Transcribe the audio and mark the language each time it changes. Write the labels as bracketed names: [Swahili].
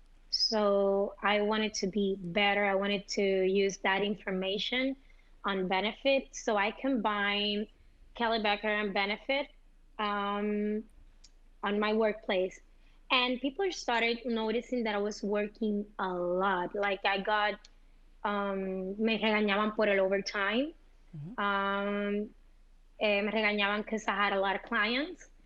[English] So I wanted to be better. I wanted to use that information on benefit. So I combined Kelly Becker and benefit um, on my workplace. And people started noticing that I was working a lot. Like I got, [Spanish] me regañaban por el overtime. [English] Um, [Spanish] me regañaban [English] because I had a lot of clients.